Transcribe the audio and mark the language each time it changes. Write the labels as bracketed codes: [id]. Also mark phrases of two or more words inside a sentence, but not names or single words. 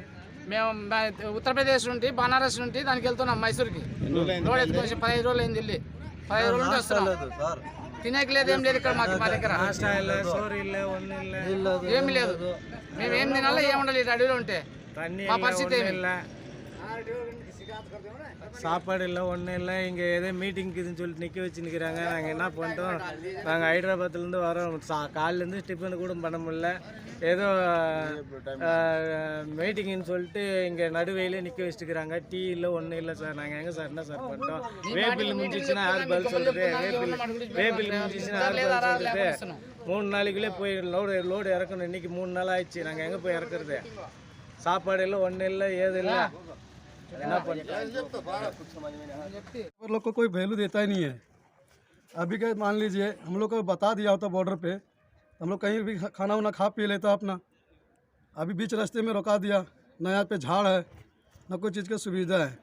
[te] మేము ఉత్తరప్రదేశ్ నుండి బనారస్ నుండి దానికి వెళ్తున్నాం మైసూర్కి. రోడ్ ఎత్తుకొచ్చి 15 రోజులు అయింది వెళ్ళి. 15 రోజుల నుంచి వస్తున్నాం. తినేకి లేదు ఏం లేదు ఇక్కడ మా దగ్గర. ఏమి లేదు. మేము ఏం తినాలో ఏం ఉండాలి అడవిలో ఉంటే? మా పరిస్థితి ఏమి? [ta] சாப்பாடு இல்லை ஒன்றும் இல்லை. இங்கே ஏதோ மீட்டிங்க்குதுன்னு சொல்லிட்டு நிற்க வச்சு நிற்கிறாங்க. நாங்கள் என்ன பண்ணிட்டோம், நாங்கள் ஹைதராபாத்லேருந்து வரோம். காலிலேருந்து டிஃபன் கூட பண்ண முடியல. ஏதோ மீட்டிங்னு சொல்லிட்டு இங்கே நடுவையிலே நிற்க வச்சுருக்கிறாங்க. டீ இல்லை ஒன்றும் இல்லை சார். நாங்கள் எங்கே சார் என்ன சார் பண்ணிட்டோம்? வேப்பில் முடிஞ்சிச்சுன்னா யார் பதில் சொல்கிறது? வேப்பில் முடிஞ்சிச்சுன்னா யார் பதில் சொல்கிறது? 3 நாளைக்குள்ளே போய் லோடு இறக்கணும். இன்றைக்கி 3 நாள் ஆயிடுச்சு. நாங்கள் எங்கே போய் இறக்குறது? சாப்பாடு இல்லை ஒன்றும் இல்லை ஏது இல்லை. [hi] लोग को कोई वैल्यू देता ही नहीं है। अभी के मान लीजिए हम लोग को बता दिया होता बॉर्डर पे, हम लोग कहीं भी खाना वाना खा पी लेता अपना। अभी बीच रास्ते में रोका दिया, न यहाँ पे झाड़ है न कोई चीज़ की सुविधा है।